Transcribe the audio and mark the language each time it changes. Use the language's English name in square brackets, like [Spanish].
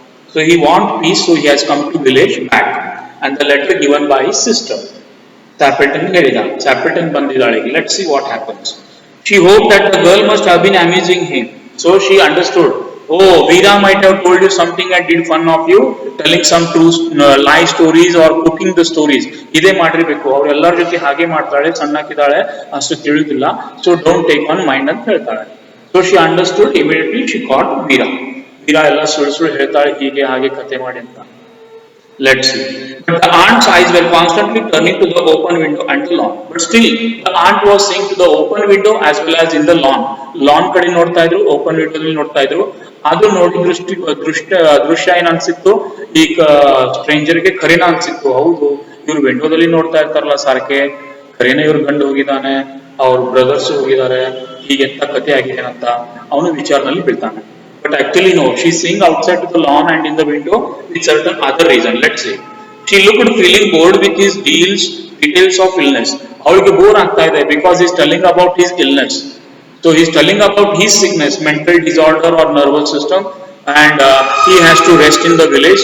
[English] So he wants peace, so he has come to village back. And the letter given by his sister. Sapilton [Kannada] ಬಂದಿದ್ದಾಳೆ. [English] Let's see what happens. She hoped that the girl must have been amusing him. So she understood. Oh, Veera might have told you something and did fun of you, telling some true lie stories or cooking the stories. [Kannada] ಇದೇ ಮಾಡಿರ್ಬೇಕು. ಅವ್ರು ಎಲ್ಲರ ಜೊತೆ ಹಾಗೆ ಮಾಡ್ತಾಳೆ, ಸಣ್ಣಕ್ಕಿದ್ದಾಳೆ, ಅಷ್ಟು ತಿಳಿದಿಲ್ಲ. [English] So don't take on mind [Kannada] ಅಂತ ಹೇಳ್ತಾಳೆ. [English] So she understood immediately. She caught Veera. [Kannada] Veera ಎಲ್ಲ ಸುಳ್ಳು ಹೇಳ್ತಾಳೆ, ಹೀಗೆ ಹಾಗೆ ಕತೆ ಮಾಡಿ ಅಂತ. [English] Let's see. But the aunt's eyes were constantly turning to the open window and the lawn. But still, the aunt was seeing to the open window as well as in the lawn. [Kannada] Lawn ಕಡೆ ನೋಡ್ತಾ ಇದ್ರು, open ವಿಂಡೋದಲ್ಲಿ ನೋಡ್ತಾ ಇದ್ರು. ಅದು ನೋಡಿ ದೃಶ್ಯ ಏನ್ ಅನ್ಸಿತ್ತು, ಈಗ ಸ್ಟ್ರೇಂಜರ್ಗೆ ಖರೇನ ಅನ್ಸಿತ್ತು. ಹೌದು, ಇವ್ರು ವಿಂಡೋದಲ್ಲಿ ನೋಡ್ತಾ ಇರ್ತಾರಲ್ಲ ಸಾರ್ಕೆ, ಖರೇನ ಇವ್ರು ಗಂಡು ಹೋಗಿದ್ದಾನೆ, ಅವ್ರ ಬ್ರದರ್ಸ್ ಹೋಗಿದ್ದಾರೆ, ಹೀಗೆಂತ ಕತೆ ಆಗಿದೆ ಅಂತ ಅವನು ವಿಚಾರದಲ್ಲಿ ಬೀಳ್ತಾನೆ. [English] But actually no, she's seeing outside to the lawn and in the window with certain other reason. Let's say she looked feeling bored with his details of illness. [Kannada] ಅವಳಿಗೆ ಬೋರ್ ಆಗ್ತಾ ಇದೆ [English] because he's telling about his illness. So he's telling about his sickness, mental disorder or nervous system, and he has to rest in the village.